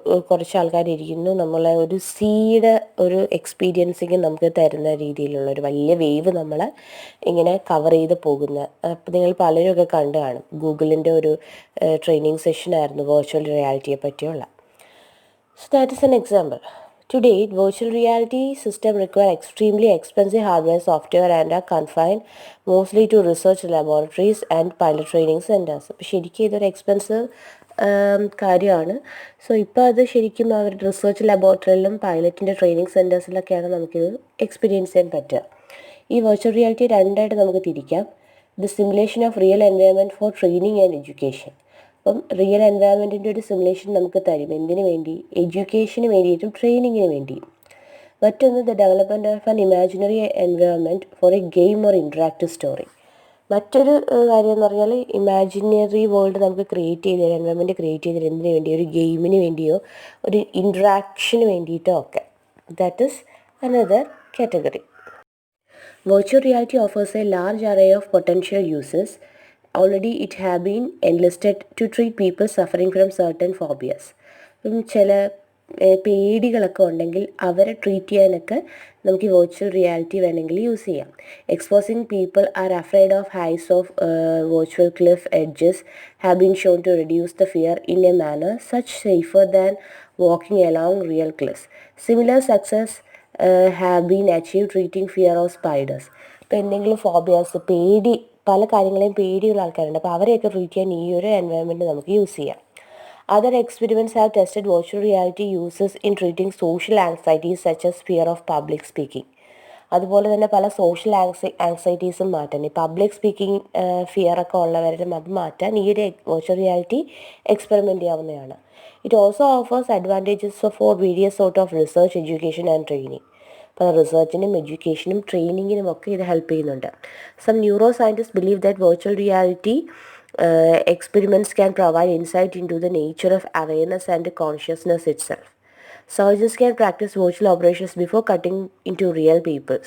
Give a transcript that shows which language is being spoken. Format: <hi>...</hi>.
<ml>കുറച്ച് ആൾക്കാരിരിക്കുന്നു, നമ്മളെ ഒരു സീയുടെ ഒരു എക്സ്പീരിയൻസിങ് നമുക്ക് തരുന്ന രീതിയിലുള്ള ഒരു വലിയ വേവ് നമ്മളെ ഇങ്ങനെ കവർ ചെയ്ത് പോകുന്ന. അപ്പോൾ നിങ്ങൾ പലരും ഒക്കെ കണ്ടു കാണും. ഗൂഗിളിൻ്റെ ഒരു ട്രെയിനിങ് സെഷനായിരുന്നു വെർച്വൽ റിയാലിറ്റിയെ പറ്റിയുള്ള.</ml> <en>So that is an example. To date, virtual reality systems require extremely expensive hardware, software and are confined mostly to research laboratories and pilot training centers.</en> <ml>അപ്പോൾ ശരിക്കും ഇതൊരു എക്സ്പെൻസീവ് കാര്യമാണ്. സോ ഇപ്പോൾ അത് ശരിക്കും അവർ റിസർച്ച് ലബോറട്ടറിയിലും പൈലറ്റിൻ്റെ ട്രെയിനിങ് സെൻറ്റേഴ്സിലൊക്കെയാണ് നമുക്കിത് experience ചെയ്യാൻ പറ്റുക. ഈ വെർച്വൽ റിയാലിറ്റി രണ്ടായിട്ട് നമുക്ക് തിരിക്കാം.</ml> <en>The simulation of real environment for training and education.</en> <ml>അപ്പം റിയൽ എൻവയോൺമെൻറ്റിൻ്റെ ഒരു സിമുലേഷൻ നമുക്ക് തരും. എന്തിനു വേണ്ടി? എഡ്യൂക്കേഷന് വേണ്ടിയിട്ടും ട്രെയിനിങ്ങിന് വേണ്ടിയും.</ml> <en>മറ്റൊന്ന് the development of an imaginary environment for a game or interactive story.</en> <ml>മറ്റൊരു കാര്യം എന്ന് പറഞ്ഞാൽ ഇമാജിനറി വേൾഡ് നമുക്ക് ക്രിയേറ്റ് ചെയ്ത് തരാം, എൻവയോൺമെൻറ്റ് ക്രിയേറ്റ് ചെയ്ത് തരാം. എന്തിനു വേണ്ടി? ഒരു ഗെയിമിന് വേണ്ടിയോ ഒരു ഇൻട്രാക്ഷന് വേണ്ടിയിട്ടോ ഒക്കെ.</ml> <en>That is another category. Virtual reality offers a large array of potential uses. Already it have been enlisted to treat people suffering from certain phobias.</en> <ml>ചില പേടികളൊക്കെ ഉണ്ടെങ്കിൽ അവരെ ട്രീറ്റ് ചെയ്യാനൊക്കെ നമുക്ക് ഈ വെർച്വൽ റിയാലിറ്റി വേണമെങ്കിൽ യൂസ് ചെയ്യാം.</ml> <en>Exposing people are afraid of heights of virtual cliff edges have been shown to reduce the fear in a manner such safer than walking along real cliffs. Similar success have been achieve treating fear of spiders.</en> <ml>ഇപ്പോൾ എന്തെങ്കിലും phobias, പല കാര്യങ്ങളെയും പേടിയുള്ള ആൾക്കാരുണ്ട്. അപ്പോൾ അവരെയൊക്കെ treat ചെയ്യാൻ ഈ ഒരു എൻവയോൺമെൻറ്റ് നമുക്ക് യൂസ് ചെയ്യാം.</ml> <en>Other experiments have tested virtual reality uses in treating social anxieties such as fear of public speaking.</en> <ml>അതുപോലെ തന്നെ പല സോഷ്യൽ ആങ്സൈറ്റീസും മാറ്റാൻ, ഈ പബ്ലിക് സ്പീക്കിംഗ് ഫിയറൊക്കെ ഉള്ളവരും അത് മാറ്റാൻ ഈ ഒരു വെർച്വൽ റിയാലിറ്റി എക്സ്പെരിമെൻറ്റ് ചെയ്യാവുന്നതാണ്.</ml> <en>It also offers advantages for various sort of research, education and training.</en> <ml>അപ്പോൾ റിസർച്ചിനും എഡ്യൂക്കേഷനും ട്രെയിനിങ്ങിനും ഒക്കെ ഇത് ഹെൽപ്പ് ചെയ്യുന്നുണ്ട്.</ml> <en>Some neuro scientist believe that virtual reality experiments can provide insight into the nature of awareness and consciousness itself. Surgeons can practice virtual operations before cutting into real people.</en>